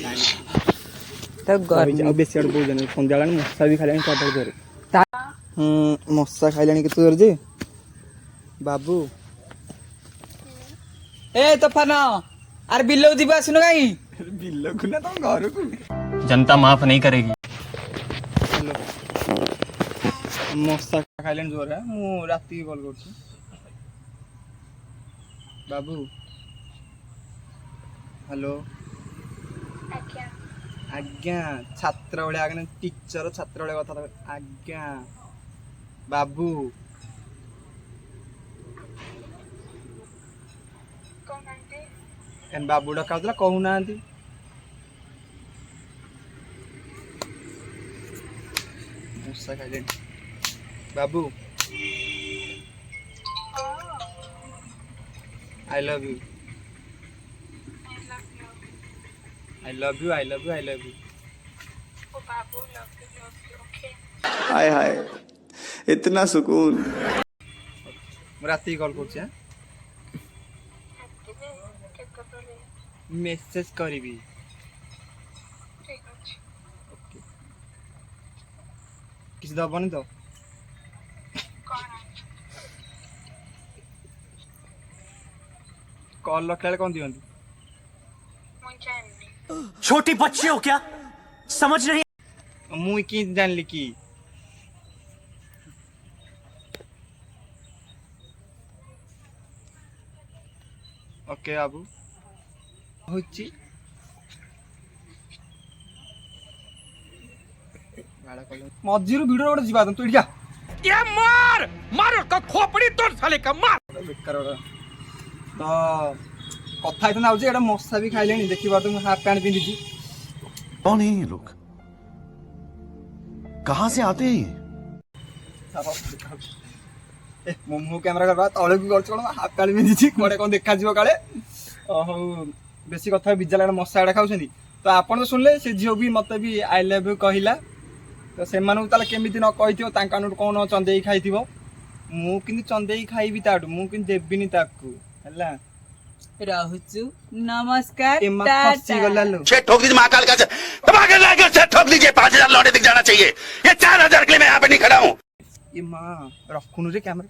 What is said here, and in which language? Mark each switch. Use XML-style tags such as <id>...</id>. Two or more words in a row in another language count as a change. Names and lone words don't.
<or>ରହିଛି ଆଉ ବେଶୀ ଆଡେ ବୋହୁଛ ସନ୍ଧ୍ୟା ହେଲାଣି ମଶା ବି ଖାଇଲାଣି ପ୍ରବଳ ଜୋରେ। ମଶା ଖାଇଲାଣି କେତେ ଜୋରେ ଯେ ବାବୁ। ଏ ତୋଫାନ ଆରେ ବିଲକୁ ଯିବା ଆସୁନ କାହିଁ? ବିଲକୁ ନା ତମ ଘରକୁ?</or> <hi>जनता माफ नहीं करेगी।</hi> <or>ହ୍ୟାଲୋ ମଶା ଖାଇଲାଣି ଜୋରେ। ମୁଁ ରାତିକି କଲ୍ କରୁଛି ବାବୁ। ହ୍ୟାଲୋ ଆଜ୍ଞା ଆଜ୍ଞା ଛାତ୍ର ଭଳିଆ ଆଜ୍ଞା ଟିଚର ଛାତ୍ର ଭଳିଆ କଥା ଆଜ୍ଞା ବାବୁ। କହୁନାହାନ୍ତି। ବାବୁ ଡକା ହଉଥିଲା କହୁନାହାନ୍ତି। ମଶା ଖାଇଲେଣି ବାବୁ।</or> <en>I love you. I love you, I love you, I love you. ଓ ବାବୁ love you okay.</en> <hi>हाय हाय इतना सुकून।</hi> <or>ମୁଁ ରାତିକି କଲ୍ କରୁଛି। ଆସିବେ କେତେବେଳେ? ମେସେଜ କରିବି। ଠିକ ଅଛି। କିଛି ଦବନି ତ? କଣ? କଲ୍ ରଖିଲା ବେଳେ କଣ ଦିଅନ୍ତି? ମୁଁ ଜାଣିନି।</or> <hi>छोटी बच्ची हो क्या समझ नहीं।</hi> <or>ମୁଁ କି ଜାଣିଲି କି? ଓକେ ବାବୁ ହଉଛି ମଝିରୁ ଭିଡିଓ ଗୋଟେ ଯିବା ତୁ ଏଠି ଯା।</or> <hi>ये मार का खोपड़ी तोड़ साले का मार।</hi> <or>ବେକାର ତ କଥା ହେଇଥାନ୍ତା ହଉଛି ଏଇଟା ମଶା ବି ଖାଇଲେଣି ଦେଖିପାରୁଛୁ ମୁଁ</or> <en>half pant</en> <or>ପିନ୍ଧିଛି।</or> <hi>कौन है ये लोग? कहाँ से आते हैं ये?</hi> <or>ମୁଁ କ୍ୟାମେରା କରିବା ତଳକୁ କରୁଛି କଣ</or> <en>half pant</en> <or>ପିନ୍ଧିଛି କୁଆଡେ କଣ ଦେଖାଯିବ କାଳେ। ହଉ ବେଶୀ କଥା ବିଜା ଲାଗେ ମଶା ଗୁଡା ଖାଉଛନ୍ତି। ତ ଆପଣ ତ ଶୁଣିଲେ ସେ ଝିଅ ବି ମତେ ବି</or> <en>I love you</en> <or>କହିଲା। ତ ସେମାନଙ୍କୁ ତାହେଲେ କେମିତି ନ କହିଥିବ ତାଙ୍କ ମାନଠୁ କଣ ଚନ୍ଦେଇ ଖାଇଥିବ। ମୁଁ କିନ୍ତୁ ଚନ୍ଦେଇ ଖାଇବି ତାଠୁ, ମୁଁ କିନ୍ତୁ ଦେବିନି ତାକୁ ହେଲା। ରହୁଛୁ ନମସ୍କାର ଏ ମା ଟାଟା। ଫସିଗଲା ଲୋ।</or> <hi>छे ठोक दीजिए महाकाल का धमाके लाकर छे ठोक दीजिए 5000 लौटे दिख जाना चाहिए। ये 4000 के लिए मैं यहाँ पे नहीं खड़ा हूँ।</hi> <or>ଏ ମା ରଖୁनु ରେ କ୍ୟାମେରା।</or>